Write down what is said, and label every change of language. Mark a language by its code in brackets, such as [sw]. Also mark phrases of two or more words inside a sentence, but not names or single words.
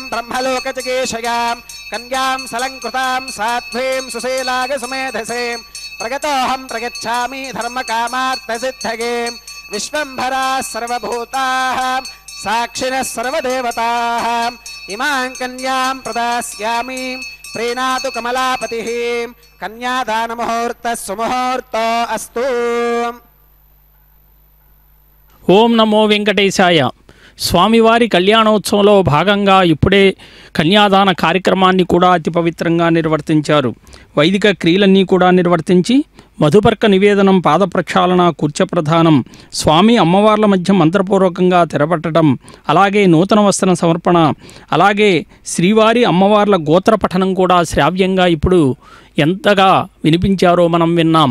[sa] ब्रह्मलोकजिगीषयां कन्यां सलंकृतां साध्वीं सुशीलाग सुमेधसीं प्रगतोऽहं प्रगच्छामि धर्मकामार्थसिद्धये विश्वंभराः सर्वभूताः साक्षिणः सर्वदेवताः इमां कन्यां प्रदास्यामि प्रीणातु कमलापतिः कन्यादानमुहूर्तः सुमुहूर्तो अस्तु। ఓం నమో వెంకటేశాయ. [te] స్వామివారి కళ్యాణోత్సవంలో భాగంగా ఇప్పుడే కన్యాదాన కార్యక్రమాన్ని కూడా అతి పవిత్రంగా నిర్వర్తించారు. వైదిక క్రియలన్నీ కూడా నిర్వర్తించి మధుపర్క నివేదనం, పాద ప్రక్షాళన, కుర్చ ప్రధానం, స్వామి అమ్మవార్ల మధ్య మంత్రపూర్వకంగా తెరపట్టడం, అలాగే నూతన వస్త్ర సమర్పణ, అలాగే శ్రీవారి అమ్మవార్ల గోత్ర పఠనం కూడా శ్రావ్యంగా ఇప్పుడు ఎంతగా వినిపించారో మనం విన్నాం.